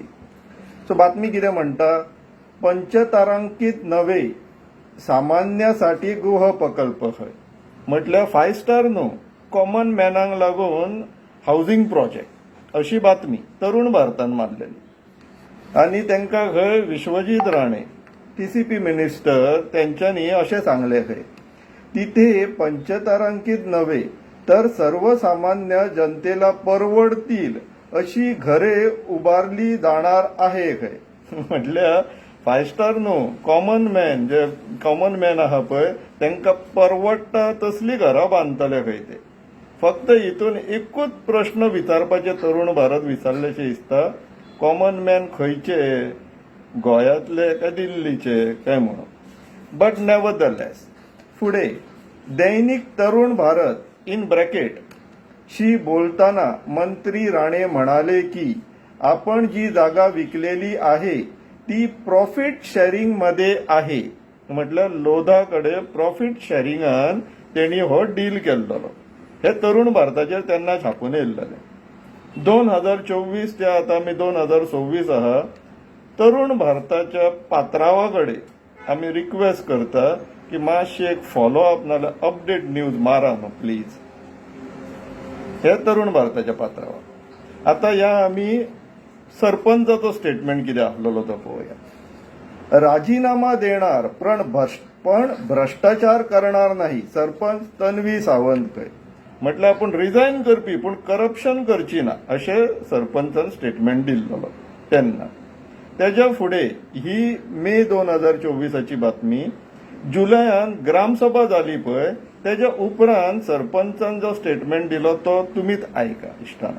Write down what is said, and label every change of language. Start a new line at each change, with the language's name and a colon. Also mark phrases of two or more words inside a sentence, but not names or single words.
Konkani: सो बातमी कितें म्हणटा, पंचतारांकीत नवे सामान्यासाठी गृह प्रकल्प खंय म्हटल्यार 5 स्टार न्हू,
English: common man
Konkani: लागून
English: housing project
Konkani: अशी बातमी तरुण भारतान मारलेली. आनी तांकां खंय विश्वजीत राणे TCP मिनिस्टर त्यांच्यानी अशें सांगले खंय
Marathi: तिथे पंचतारांकीत नव्हे तर सर्वसामान्य जनतेला परवडतील अशी घरे उभारली जाणार आहे
Konkani: खंय. म्हटल्यार 5 स्टार न्हू,
English: common man
Konkani: आहा पळय तांकां परवडटा तसली घरां बांदतले खंय ते. फक्त हितून एकूच प्रश्न विचारपाचे तरुण भारत विचारल्याशें दिसता,
English: common man
Konkani: खंयचे, गोंयांतले काय दिल्लीचे काय म्हणून.
English: but nevertheless
Marathi: फुडें दैनिक तरुण भारत
English: in bracket
Marathi: शी बोलताना मंत्री राणे म्हणाले की आपण जी जागा विकलेली आहे ती
English: profit sharing
Marathi: मध्ये आहे.
Konkani: म्हटल्यार लोधाकडे
English: profit sharing
Konkani: त्यांनी हो डील केल्लो. हे तरुण भारताचेर तेन्ना छापून येयल्लेले. 2024 ते आता आमी 2026 आहा. तरुण भारताच्या पात्रावाकडे आमी रिक्वेस्ट करता की मातशी एक फॉलोअप नाल्यार
English: update news
Konkani: मारा न्हू प्लीज. हे तरुण भारताच्या पात्रावर. आता या आमी सरपंचाचो स्टेटमेंट कितें आसलेलो तो पळोवया.
Marathi: राजीनामा देणार पण भ्रष्टाचार करणार नाही, सरपंच तन्वी सावंतकर.
Konkani: म्हटल्यार आपण रिजायन करपी पूण करप्शन करची ना अशें सरपंचान स्टेटमेंट दिल्लो तेन्ना. तेज्या फुडें ही मे 2024 बातमी. जुलयान ग्रामसभा जाली पळय तेज्या उपरांत सरपंचान जो स्टेटमेंट दिलो तो तुमीच आयका इश्टानो.